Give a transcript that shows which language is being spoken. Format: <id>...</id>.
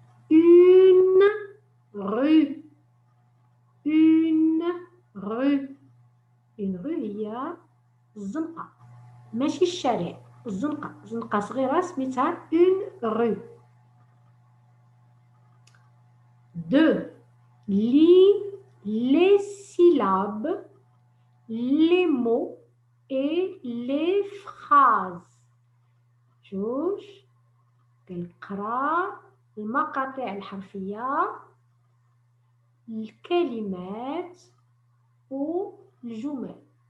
<fr>Une rue. Une rue. Une rue</fr> <ar>هي الزنقة ماشي الشارع. زنقة صغيرة سميتها</ar> <fr>une rue. 2. Lis les syllabes, les mots et les phrases.</fr> <ar>جوج كنقرا المقاطع الحرفية، الكلمات والجمل.</ar>